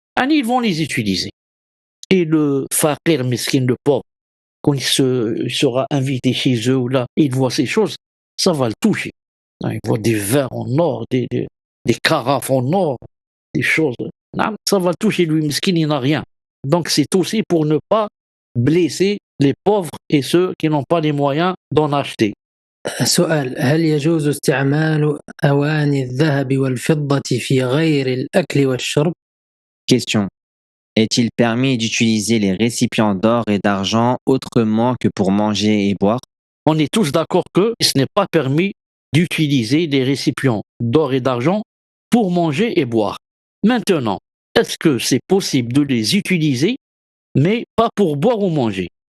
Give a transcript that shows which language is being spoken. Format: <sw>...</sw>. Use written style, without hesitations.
<fr>Ils vont les utiliser. Et le faqir, miskin, le pauvre, quand il sera invité chez eux ou là, il voit ces choses, ça va le toucher. Il voit des verres en or, des carafes en or, des choses. Ça va le toucher lui, miskin, il n'a rien. Donc c'est aussi pour ne pas blesser les pauvres et ceux qui n'ont pas les moyens d'en acheter.</fr> <ar>سؤال: هل يجوز استعمال أواني الذهب والفضة في غير الأكل والشرب؟</ar> <fr>Question. Est-il permis d'utiliser les récipients d'or et d'argent autrement que pour manger et boire? On est tous d'accord que ce n'est pas permis d'utiliser des récipients d'or et d'argent pour manger et boire. Maintenant, est-ce que c'est possible de les utiliser, mais pas pour boire ou manger?</fr>